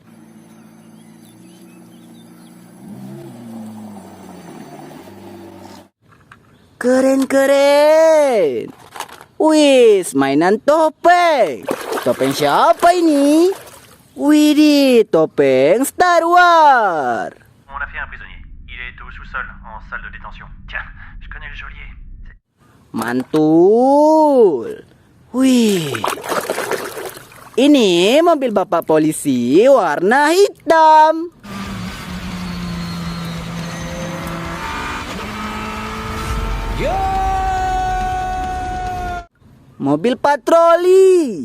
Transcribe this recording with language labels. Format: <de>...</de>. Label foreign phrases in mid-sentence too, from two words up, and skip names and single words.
<id>Keren. Wis, mainan topeng. Topeng siapa ini? Widih, topeng Star Wars.</id> <fr>On a fait un prisonnier. Il est au sous-sol, en salle de détention. Tiens, je connais le geôlier.</fr> <id>Mantul. Wih. Ini mobil bapak polisi warna hitam. Mobil patroli.</id>